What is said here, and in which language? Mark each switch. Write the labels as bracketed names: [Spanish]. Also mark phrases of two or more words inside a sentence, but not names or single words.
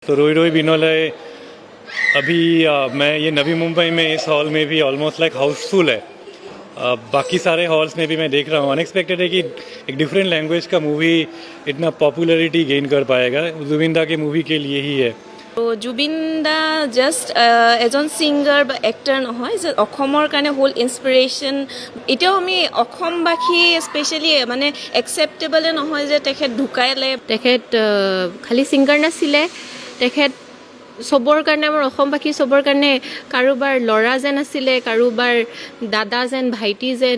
[Hindi] तो रोई रोई बिनोले अभी मैं ये नवी मुंबई में इस हॉल में भी [English] almost like housefull [Hindi] है। बाकी सारे हॉल्स में भी मैं देख रहा हूँ, अनएक्सपेक्टेड है कि एक [English] different language [Hindi] का मूवी इतना [English] popularity gain [Hindi] कर पाएगा। जुबिन दा के मूवी के लिए ही है। [Assamese] তো জুবিন দা জাষ্ট এজন ছিংগাৰ বা এক্টাৰ নহয়, যে অসমৰ কাৰণে হ'ল ইনস্পিৰেশ্যন। এতিয়াও আমি অসমবাসী স্পেচিয়েলি মানে একচেপ্টেবলে নহয় যে তেখেত ঢুকাইলে। তেখেত খালি ছিংগাৰ নাছিলে, তেখেত চবৰ কাৰণে, আমাৰ অসমবাসী চবৰ কাৰণে কাৰোবাৰ ল'ৰা যেন আছিলে, কাৰোবাৰ দাদা যেন, ভাইটি যেন।